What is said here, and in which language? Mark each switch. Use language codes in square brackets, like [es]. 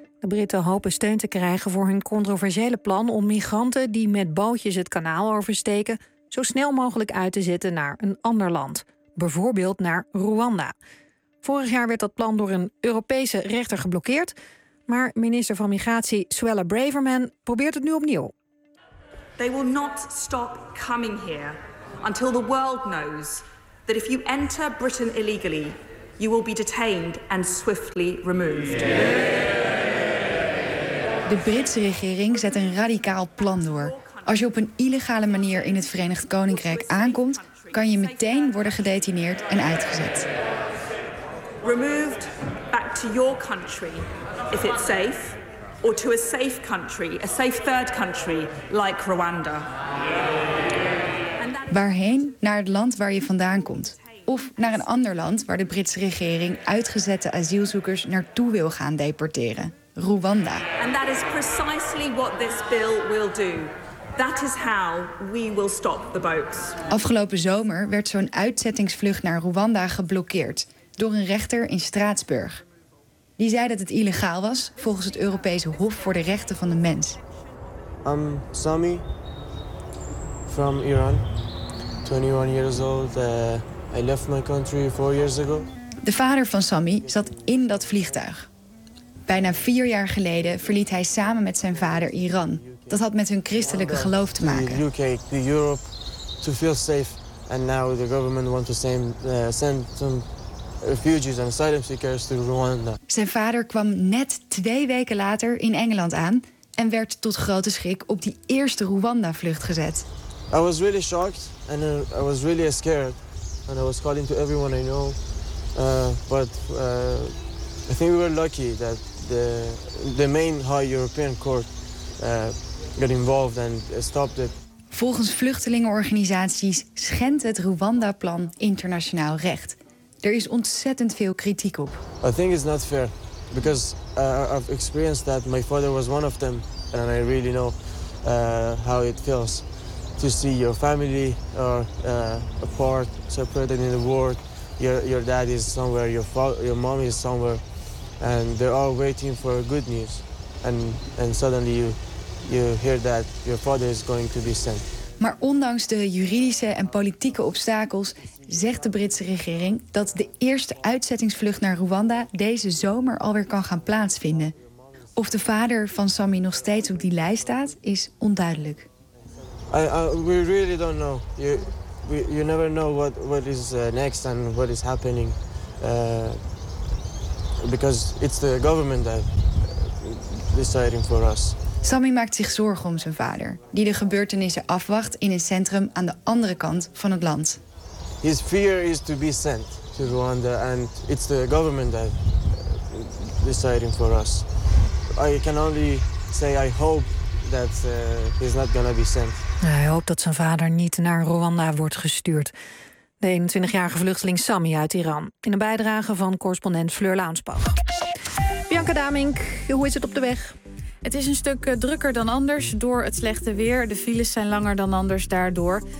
[nl] De Britten hopen steun te krijgen voor hun controversiële plan om migranten die met bootjes het kanaal oversteken zo snel mogelijk uit te zetten naar een ander land. Bijvoorbeeld naar Rwanda. Vorig jaar werd dat plan door een Europese rechter geblokkeerd. Maar minister van Migratie Suella Braverman probeert het nu opnieuw. [en] They will not stop coming here until the world knows that if you enter Britain illegally, you will be detained and swiftly removed. [nl] De Britse regering zet een radicaal plan door. Als je op een illegale manier in het Verenigd Koninkrijk aankomt, kan je meteen worden gedetineerd en uitgezet. [en] Removed back to your country if it's safe, or to a safe country, a safe third country like Rwanda. [nl] Waarheen? Naar het land waar je vandaan komt. Of naar een ander land waar de Britse regering uitgezette asielzoekers naartoe wil gaan deporteren. Rwanda. [en] And that is precisely what this bill will do. That is how we will stop the boats. [nl] Afgelopen zomer werd zo'n uitzettingsvlucht naar Rwanda geblokkeerd door een rechter in Straatsburg. Die zei dat het illegaal was volgens het Europese Hof voor de Rechten van de Mens. [en] I'm Sami from Iran. 21 years old. I left my country 4 years ago. [nl] De vader van Sami zat in dat vliegtuig. Bijna 4 jaar geleden verliet hij samen met zijn vader Iran. Dat had met hun christelijke geloof te maken. [en] The UK, the Europe, to feel safe, and now the government wants to send some refugees and asylum seekers to Rwanda. [nl] Zijn vader kwam net 2 weken later in Engeland aan en werd tot grote schrik op die eerste Rwanda-vlucht gezet. [en] I was really shocked and I was really scared and I was calling to everyone I know, but I think we were lucky that the main high European court got involved and stopped it. [nl] Volgens vluchtelingenorganisaties schendt het Rwanda-plan internationaal recht. Er is ontzettend veel kritiek op. [en] I think it's not fair because I've experienced that. My father was one of them and I really know how it feels to see your family or apart, separated in the world. Your dad is somewhere, your mom is somewhere, and they're all waiting for good news. And suddenly you hear that your father is going to be sent. [nl] Maar ondanks de juridische en politieke obstakels zegt de Britse regering dat de eerste uitzettingsvlucht naar Rwanda deze zomer alweer kan gaan plaatsvinden. Of de vader van Sammy nog steeds op die lijst staat, is onduidelijk. [en] We really don't know. You never know what is next and what is happening. Because it's the government that deciding for us. [nl] Sammy maakt zich zorgen om zijn vader, die de gebeurtenissen afwacht in een centrum aan de andere kant van het land. [en] His fear is to be sent to Rwanda and it's the government that deciding for us. I can only say I hope that he's not gonna be sent. [nl] Hij hoopt dat zijn vader niet naar Rwanda wordt gestuurd. De 21-jarige vluchteling Sammy uit Iran. In een bijdrage van correspondent Fleur Launsbach. Bianca Damink, hoe is het op de weg? Het is een stuk drukker dan anders door het slechte weer. De files zijn langer dan anders daardoor.